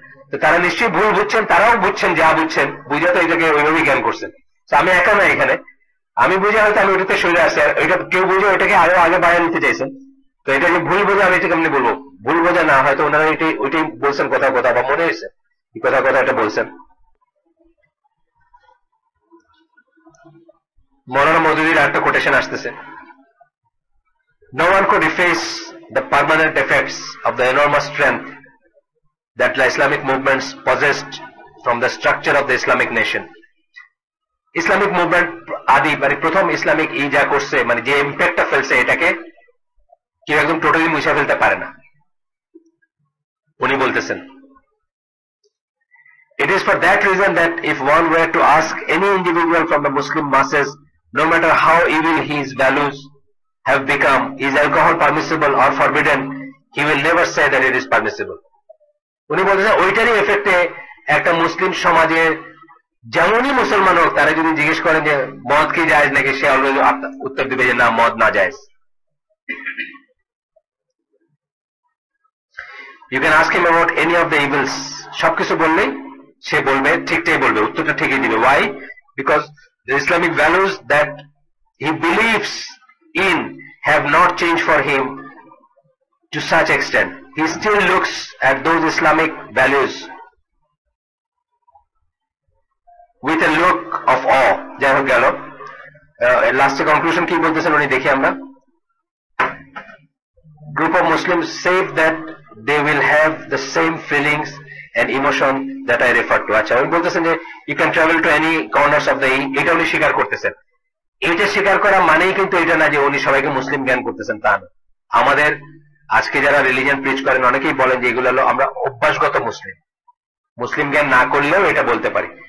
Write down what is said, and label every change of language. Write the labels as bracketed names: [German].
[Bangla] তো তারা নিশ্চয়ই ভুল বুঝছেন, তারাও বুঝছেন, যা বুঝছেন বুঝে তো এটাকে ওইভাবেই জ্ঞান করছেন। তো আমি একা না এখানে, আমি বুঝে হয়তো আমি ওইটাতে সরে আসছি, আর ওইটা কেউ বুঝে ওইটাকে আরো আগে বাড়িয়ে নিতে চাইছেন। তো এটা যে ভুল বোঝা, আমি এটাকে এমনি বলবো ভুল বোঝা না, হয়তো ওনারা ওইটাই বলছেন কথা বা মনে হয়েছে কথা এটা বলছেন। মৌলানা মওদুদির একটা কোটেশন আসতেছে, [English] no one could efface the permanent effects of the enormous strength that the Islamic movements possessed from the structure of the Islamic nation। [Bangla] Islamic movement আদি মানে প্রথম ইসলামিক যা করছে, মানে যে ইম্প্যাক্টটা ফেলছে, এটাকে কেউ একদম টোটালি মুছে ফেলতে পারে না। উনি বলতেছেন, [English] it is for that reason that if one were to ask any individual from the Muslim masses, no matter how evil his values have become, is alcohol permissible or forbidden, he will never say that it is permissible। [Bangla] উনি বলতেছেন ওইটারই এফেক্টে একটা মুসলিম সমাজে যেমনই মুসলমান হোক, তারা যদি জিজ্ঞেস করেন যে মদ কি জায়েজ নাকি, সে অলওয়েজ উত্তর দিবে যে না, মদ না জায়েজ। [English] You can ask him about any of the evils, [Bangla] সবকিছু বললেই সে বলবে, ঠিকটাই বলবে, উত্তরটা ঠিকই দিবে। [English] Why? Because the Islamic values that he believes in have not changed for him to such extent. He still looks at those Islamic values with a look of awe। [Bangla] যাই হোক গেল, লাস্টে কনক্লুশন কি বলতেছেন উনি, দেখি আমরা। [English] Group of Muslims say that they will have the same feelings and emotion that I referred to। [Bangla] আচ্ছা, উনি বলতেছেন যে [English] you can travel to any corners of the [Bangla] এটা উনি স্বীকার করতেছেন। এইটা স্বীকার করা মানেই কিন্তু এটা না যে উনি সবাইকে মুসলিম জ্ঞান করতেছেন, তা না। আমাদের আজকে যারা রিলিজিয়ন প্রিচ করেন, অনেকেই বলেন যে এগুলো হলো আমরা অভ্যাসগত মুসলিম জ্ঞান না করলেও এটা বলতে পারি।